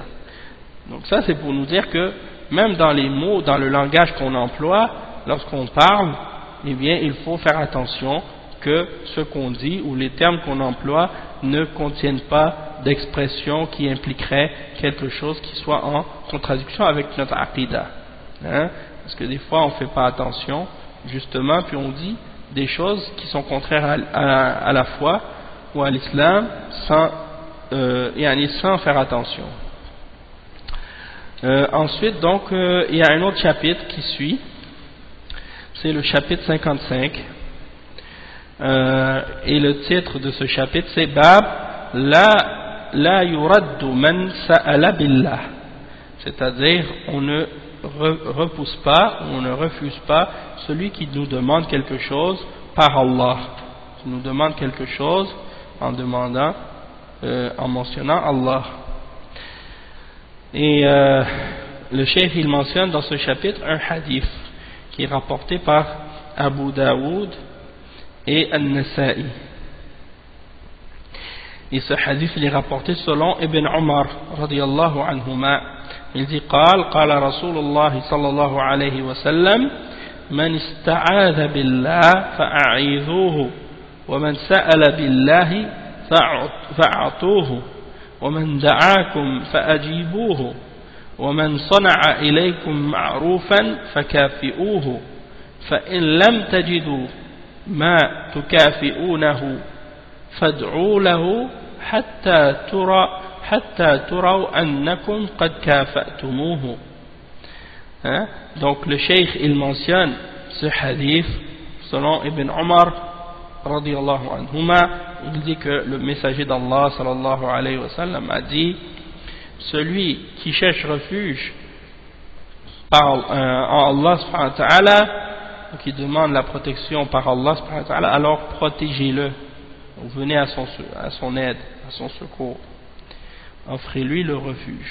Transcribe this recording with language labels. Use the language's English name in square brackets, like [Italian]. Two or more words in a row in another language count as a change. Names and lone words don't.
[French] Donc ça c'est pour nous dire que même dans les mots, dans le langage qu'on emploie, lorsqu'on parle, eh bien il faut faire attention que ce qu'on dit ou les termes qu'on emploie ne contiennent pas d'expression qui impliquerait quelque chose qui soit en contradiction avec notre aqidah, parce que des fois on ne fait pas attention justement, puis on dit des choses qui sont contraires à la foi ou à l'islam sans faire attention. Ensuite donc il y a un autre chapitre qui suit, c'est le chapitre 55, et le titre de ce chapitre c'est [Arabic] باب لا يرد من سأل بالله, [French] c'est-à-dire on ne repousse pas, on ne refuse pas celui qui nous demande quelque chose par Allah, qui nous demande quelque chose en demandant, en mentionnant Allah. Et le cheikh il mentionne dans ce chapitre un hadith qui est rapporté par Abu Daoud et An-Nasa'i. Et ce hadith il est rapporté selon Ibn Umar [Arabic] رضي الله عنهما. [French] Il dit [Arabic] قال رسول الله صلى الله عليه وسلم من استعاذ بالله فأعيذوه ومن سأل بالله فأعطوه ومن دعاكم فأجيبوه ومن صنع إليكم معروفا فكافئوه فإن لم تجدوا ما تكافئونه فادعوا له حتى تروا أنكم قد كافأتموه. [French] Donc le cheikh il mentionne ce hadith selon Ibn Omar [Arabic] رضي الله عنهما. [French] Il dit que le messager d'Allah [Arabic] صلى الله عليه وسلم [French] a dit: celui qui cherche refuge en Allah [Arabic] سبحانه وتعالى, [French] qui demande la protection par Allah [Arabic] سبحانه وتعالى, [French] alors protégez-le, venez à son aide, à son secours, offrez-lui le refuge.